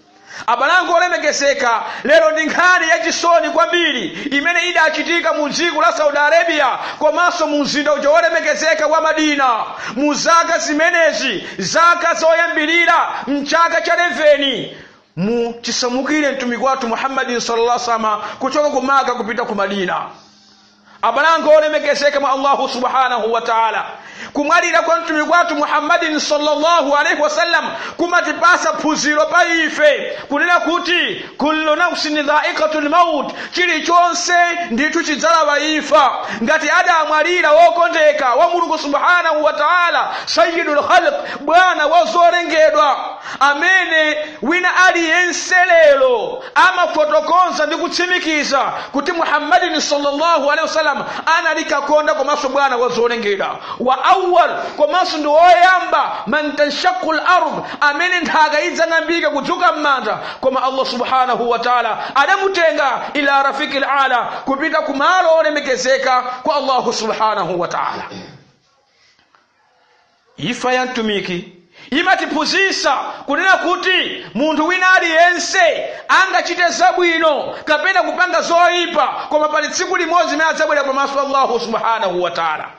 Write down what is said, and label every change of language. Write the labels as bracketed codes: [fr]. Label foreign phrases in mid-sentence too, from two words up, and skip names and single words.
[ny] Abalango olemekezeka lero ndi nkhani yachisoni kwambiri imene idachitika mu dziko la Saudi Arabia komanso mu mzinda uja olemekezeka wa Madina mu zaka zimenezi, zaka zoyambirira mchaka cha 11 mu chisamukire mtumiki wathu Muhammadin [ar] صلى الله عليه وسلم [ny] kuchoka ku Maka kupita ku Madina. Abalango olemekezeka mwa [ar] الله سبحانه وتعالى, [ny] kumwalira kwa mtumiki wathu Muhammadin [ar] صلى الله عليه وسلم [ny] kumatipasa phunziro pa ife kunena kuti [ar] كل نفس ذائقة الموت, [ny] chilichonse ndithu chidzalaba imfa. Ngati adamwalira wokondeka wa Mulungu [ar] سبحانه وتعالى, سيد الخلق, [ny] bwana wazolengedwa, amene wina aliyense lero amafotokoza ndi kutsimikiza kuti Muhammadin [ar] صلى الله عليه وسلم [ny] analikakonda komanso bwana wazolengedwa. [ar] وأول, [ny] komanso ndi woyamba [ar] من تنشق الأرض, [ny] amene nthaka idzang'ambika kudzuka m'manda, koma [ar] الله سبحانه وتعالى [ny] adamutenga [ar] إلى الرفيق الأعلى, [ny] kupita kumalo olemekezeka kwa [ar] الله سبحانه وتعالى. [ny] Ifa ya mtumiki imatiphunzitsa kunena kuti munthu wina aliyense angachite zabwino kapena kupanga zoyipa, koma pali tsiku limodzi limene adzabwera pamaso [ar] الله سبحانه وتعالى.